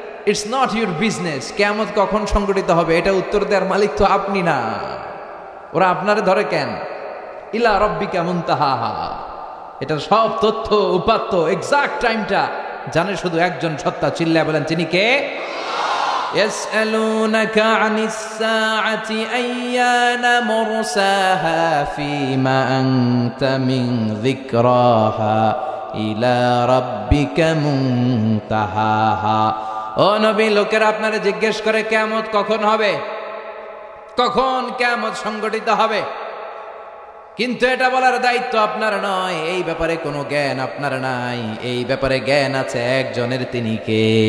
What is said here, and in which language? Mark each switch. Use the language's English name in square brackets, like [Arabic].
[English] It's not your business. [Bangla] কিয়ামত কখন সংঘটিত হবে এটা উত্তর দেওয়ার মালিক তো আপনি না। ওরা আপনারে ধরে কেন? [Arabic] ইলা রাব্বিকা মুনতাহাহা, [Bangla] এটা সব তথ্য উপাত্ত এক্সাক্ট টাইমটা জানে শুধু একজন সত্তা। চিল্লায় বলেন তিনি কে? [Arabic] يسألونك عن الساعة أيان مرساها فيما أنت من ذكراها إلى ربك منتهاها। [Bangla] ও নবী, লোকেরা আপনারা জিজ্ঞেস করে কিয়ামত কখন হবে, কখন কিয়ামত সংঘটিত হবে। কিন্তু এটা বলার দায়িত্ব আপনার নয়, এই ব্যাপারে কোনো জ্ঞান আপনার নাই। এই ব্যাপারে জ্ঞান আছে একজনের, তিনি কে?